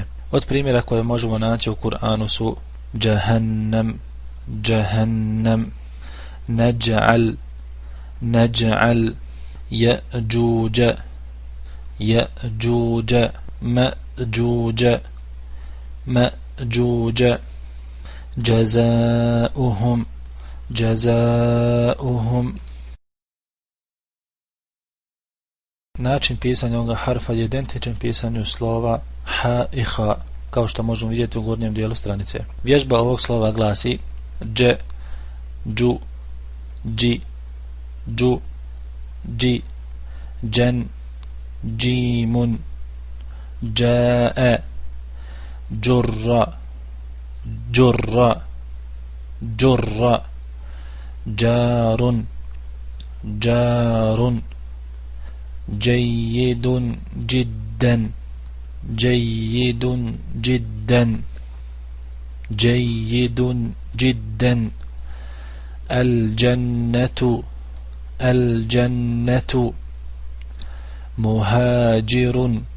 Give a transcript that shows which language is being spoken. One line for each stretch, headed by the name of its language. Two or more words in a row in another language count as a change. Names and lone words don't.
Bosnian: Od primjera koje možemo naći u Kur'anu su
Arabic: جهنم جهنم نجعل نجعل يأجوج يأجوج مأجوج مأجوج, جزاؤهم جزاؤهم.
Bosnian: Način pisanja ovoga harfa je identičan pisanju slova ha i ha, kao što možemo vidjeti u gornjem dijelu stranice. Vježba ovog slova glasi dž, džu, dži, džu, dži, džen, džimun, džae, džurra, džurra, džurra, džarun, džarun,
Arabic: جيد جدا جيد جدا جيد جدا الجنة الجنة مهاجر